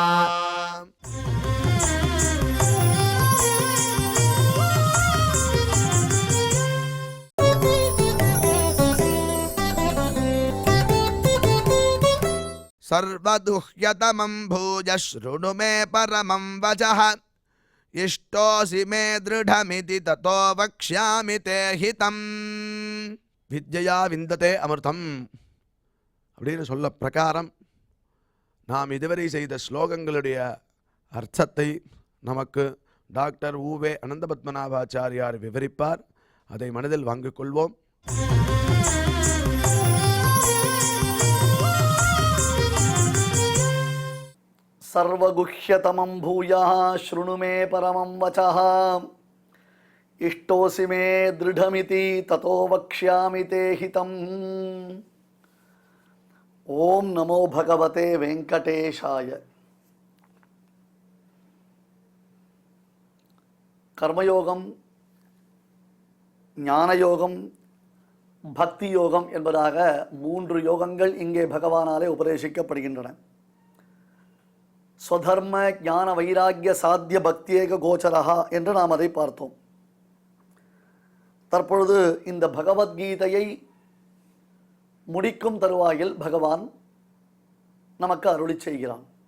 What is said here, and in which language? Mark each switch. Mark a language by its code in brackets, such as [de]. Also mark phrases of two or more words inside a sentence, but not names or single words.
[sa] सर्वदुह्यतमं भूय शृणु मे परमं वचः इष्टोऽसि मे दृढमिति ततो वक्ष्यामि ते हितम्। विद्या विन्दते अमृतम् [ta] அப்படின்னு சொல்ல பிரகாரம் நாம் இதுவரை செய்த ஸ்லோகங்களுடைய அர்த்தத்தை நமக்கு டாக்டர் ஊவே அனந்தபத்மநாபாச்சாரியார் விவரிப்பார். அதை மனதில் வாங்கிக் கொள்வோம். [sa] सर्वगुह्यतमं भूयः शृणु मे परमं वचः इष्टोऽसि मे दृढमिति ततो वक्ष्यामि ते हितम्। ओम नमो भगवते वेंकटेशाय। [ta] कर्मयोगम ஞானயோகம் பக்தி யோகம் என்பதாக 3 யோகங்கள் இங்கே பகவானாலே உபதேசிக்கப்படுகின்றன. [sa] स्वधर्म ज्ञान वैराग्य साध्य भक्त्येक गोचरः [ta] என்று நாம் அதை பார்த்தோம். தற்பொழுது இந்த பகவத்கீதையை முடிக்கும் தருவாயில் பகவான் நமக்கு அருளி செய்கிறான்.